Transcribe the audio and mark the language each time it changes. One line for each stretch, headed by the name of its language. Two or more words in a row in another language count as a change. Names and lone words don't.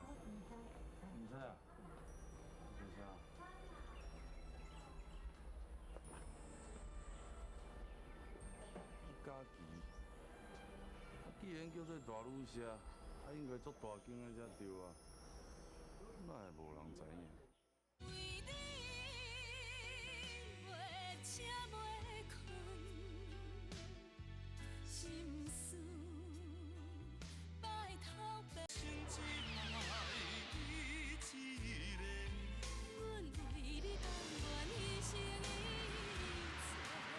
Min Nan Chinese: 唔知啊。多谢啊。嘉琪，既然叫做大女车， 应该足大间的才对啊，哪会无人知影？为你袂吃袂困，心思摆头白。心只爱伊一个，阮为你甘愿牺牲一切。